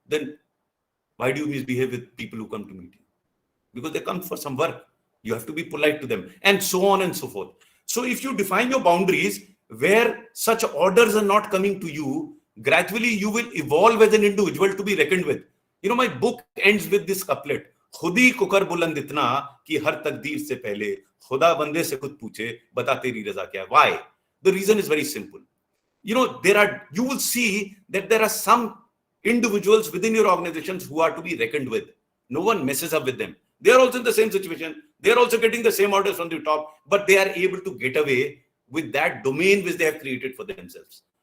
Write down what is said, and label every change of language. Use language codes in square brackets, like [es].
[en] Then why do you misbehave with people who come to meet you? Because they come for some work. You have to be polite to them, and so on and so forth. So if you define your boundaries where such orders are not coming to you, gradually you will evolve as an individual to be reckoned with. You know, my book ends with this couplet. [hi] खुदी cooker बुलंद इतना कि हर तकदीर से पहले खुदा बंदे से खुद पूछे बता तेरी रजा क्या है. [en] Why? The reason is very simple. You know, you will see that there are some individuals within your organizations who are to be reckoned with. No one messes up with them. They are also in the same situation. They are also getting the same orders from the top, but they are able to get away with that domain which they have created for themselves.